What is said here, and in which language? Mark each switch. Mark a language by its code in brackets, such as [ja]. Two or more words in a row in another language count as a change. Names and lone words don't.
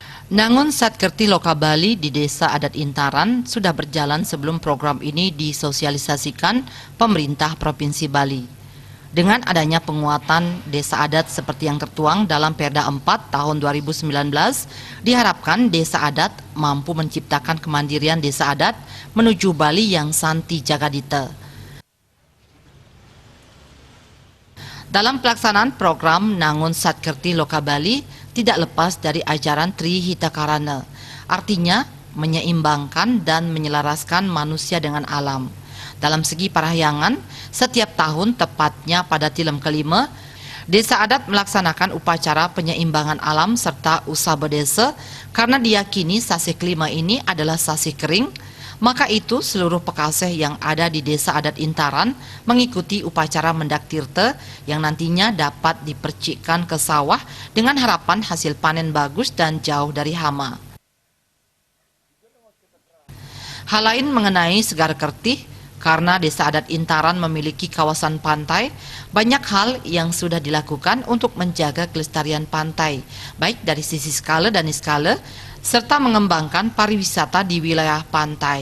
[id] Nangun Satkerti Loka Bali di Desa Adat Intaran sudah berjalan sebelum program ini disosialisasikan pemerintah Provinsi Bali. Dengan adanya penguatan desa adat seperti yang tertuang dalam Perda 4 tahun 2019, diharapkan desa adat mampu menciptakan kemandirian desa adat menuju Bali yang santi jagadita. Dalam pelaksanaan program Nangun Satkerti Loka Bali tidak lepas dari ajaran Tri Hitakarana, artinya menyeimbangkan dan menyelaraskan manusia dengan alam. Dalam segi parahyangan, setiap tahun tepatnya pada tilem kelima, desa adat melaksanakan upacara penyeimbangan alam serta usaba desa karena diyakini sasi kelima ini adalah sasi kering. Maka itu seluruh pekaseh yang ada di Desa Adat Intaran mengikuti upacara mendak tirta yang nantinya dapat dipercikkan ke sawah dengan harapan hasil panen bagus dan jauh dari hama. Hal lain mengenai Segar Kertih, karena Desa Adat Intaran memiliki kawasan pantai, banyak hal yang sudah dilakukan untuk menjaga kelestarian pantai, baik dari sisi skala dan niskala, serta mengembangkan pariwisata di wilayah pantai.